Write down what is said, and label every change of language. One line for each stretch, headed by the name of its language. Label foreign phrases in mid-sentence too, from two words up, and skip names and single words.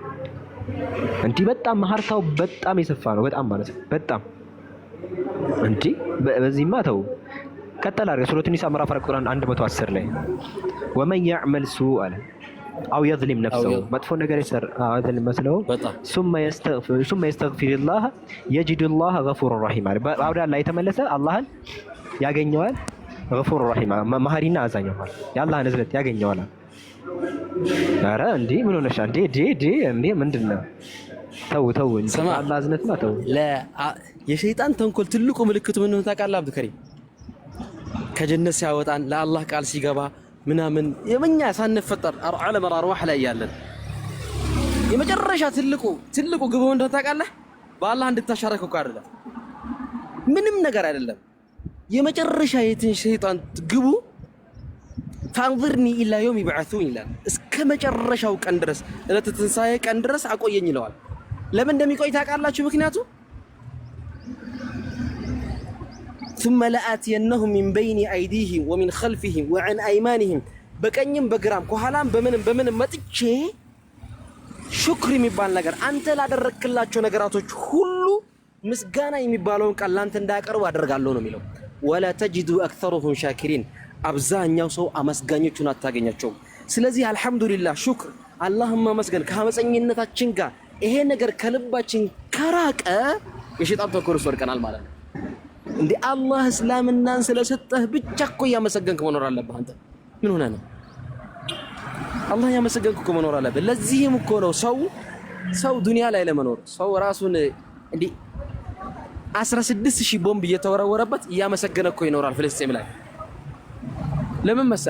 Amharic: እንዲህ በጣም መሀርታው በጣም የሰፋ ነው። በጣም ማለት ነው። በጣም እንዲህ በዚህማ ተው ቀጠል አድርገህ ሱረቱ ኒሳ ምዕራፍ 4 ቁርአን 110 ላይ
Arabic: ومن يعمل سوءا ال أو يظلم نفسه
Amharic: መጥፎ ነገር ይሰር አይደለም መስለው
Arabic: ثم يستغفر الله يجد الله غفور رحيم
Amharic: አውዳ ላይ የተመለሰ አላህን ያገኘዋል
Arabic: غفور رحيم
Amharic: መሐሪና አዛኝ ነው የአላህን እዝነት ያገኘዋል። ኧረ እንዴ ምን ሆነሻ እንዴ ምንድነው? ተው እንጂ አላህ እዝነት ነው። ተው የሸይጣን ተንኮል ትልቁ ምልክቱ ምን ነው ታውቃለህ አብዱከሪም? ከጀነት ሲያወጣን ለአላህ ቃል ሲገባ ምናምን የመኛ ሳንፈጠር ዓለም አርዋህ ላይ ያለን የመጨረሻ ትልቁ ግቡ እንደው ታውቃለህ በአላህ እንድታሻረከው እኮ አይደለም ምንም ነገር አይደለም። የመጨረሻ የትን ሸይጣን ግቡ
Arabic: فانظرني الى يوم يبعثون
Amharic: ይላል። እስከ መጨረሻው ቀን ድረስ ለትንሳኤ ቀን ድረስ አቆየኝ ይለዋል። ለምን እንደሚቆይ ታውቃላችሁ? ምክንያቱ
Arabic: ثم لآتينهم من بين أيديهم ومن خلفهم وعن أيمانهم
Amharic: በቀኝም በግራም ከኋላም በምንም መጥቼ ሹክር የሚባል ነገር አንተ ላደረክላቸው ነገራቶች ሁሉ ምስጋና የሚባለውን ቃል ላንተ እንዳያቀርቡ አደርጋለሁ ነው የሚለው።
Arabic: ولا تجد أكثرهم شاكرين
Amharic: አብዛኛው ሰው አመስጋኞቹን አታገኛቸውም። ስለዚህ አልহামዱሊላህ ሹክር አላህም መስገን ከአመፀኝነታችን ጋር ይሄ ነገር ከልባችን ከራቀ የሸይጣን ተንኮል ወርቀናል ማለት ነው። እንዴ አላህ እስላምናን ስለሰጠህ ብቻ እኮ ያመሰገንክ መኖር አለብህ። አንተ ምን ሆነ ነው አላህ ያመሰገንክ እኮ መኖር አለብህ። ለዚህም እኮ ነው ሰው ዱንያ ላይ ለመኖር ሰው ራሱን እንዴ 16000 ቦምብ እየተወረወረበት ያመሰገነ እኮ ይኖራል ፍልስጤም ላይ። ለምን መሰለ?